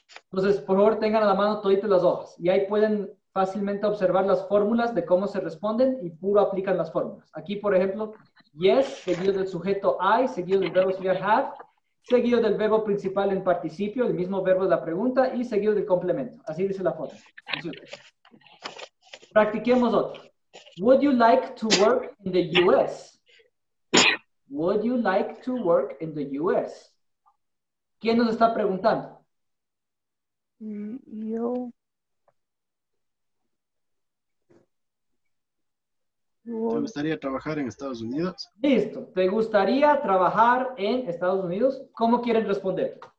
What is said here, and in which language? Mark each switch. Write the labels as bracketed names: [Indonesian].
[Spanish] Entonces, por favor, tengan a la mano toditas las hojas. Y ahí pueden fácilmente observar las fórmulas de cómo se responden y puro aplican las fórmulas. Aquí, por ejemplo, yes, seguido del sujeto I, seguido del verbo auxiliar have, seguido del verbo principal en participio, el mismo verbo de la pregunta, y seguido del complemento. Así dice la fórmula. Practiquemos otro. [English] Would you like to work in the U.S.? Would you like to work in the U.S.? [Spanish] ¿Quién nos está preguntando? Yo. ¿Te gustaría trabajar en Estados Unidos? Listo. ¿Te gustaría trabajar en Estados Unidos? ¿Cómo quieren responder?